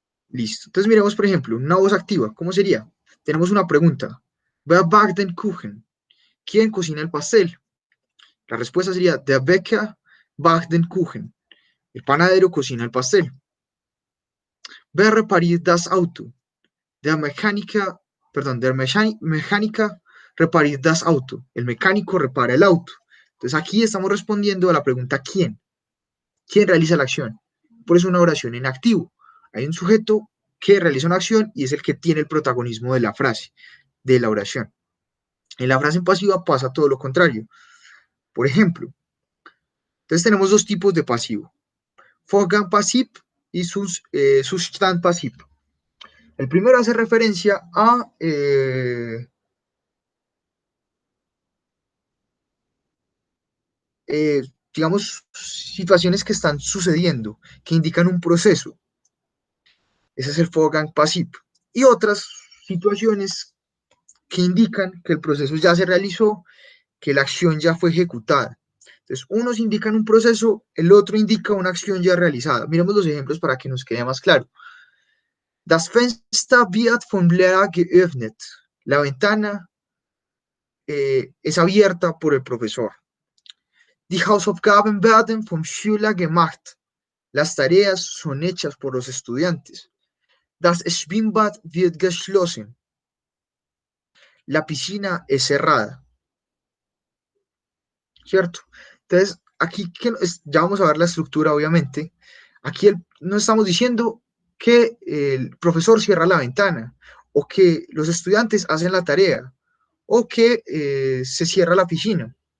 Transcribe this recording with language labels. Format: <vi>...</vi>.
<es>Listo. Entonces miremos, por ejemplo, una voz activa. ¿Cómo sería? Tenemos una pregunta.</es> <de>Wer backt den Kuchen?</de> <es>¿Quién cocina el pastel? La respuesta sería,</es> <de>der Bäcker backt den Kuchen.</de> <es>El panadero cocina el pastel.</es> <de>Wer repariert das Auto? Der Mechaniker,</de> <es>perdón,</es> <de>der Mechaniker repariert das Auto.</de> <es>El mecánico repara el auto. Entonces aquí estamos respondiendo a la pregunta ¿quién? ¿Quién realiza la acción? Por eso una oración en activo. Hay un sujeto que realiza una acción y es el que tiene el protagonismo de la frase, de la oración. En la frase en pasiva pasa todo lo contrario. Por ejemplo, entonces tenemos dos tipos de pasivo. Vorgang pasiv y Zustand pasiv. El primero hace referencia a eh, digamos, situaciones que están sucediendo, que indican un proceso. Ese es el Vorgang pasivo. Y otras situaciones que indican que el proceso ya se realizó, que la acción ya fue ejecutada. Entonces, unos indican un proceso, el otro indica una acción ya realizada. Miremos los ejemplos para que nos quede más claro.</es> <de>Das Fenster wird vom Lehrer geöffnet.</de> <es>La ventana es abierta por el profesor.</es> <de>Die Hausaufgaben werden vom Schüler gemacht.</de> <es>Las tareas son hechas por los estudiantes.</es> <de>Das Schwimmbad wird geschlossen.</de> <es>La piscina es cerrada, ¿cierto? Entonces, aquí ya vamos a ver la estructura, obviamente. Aquí no estamos diciendo que el profesor cierra la ventana o que los estudiantes hacen la tarea o que se cierra la piscina.</es>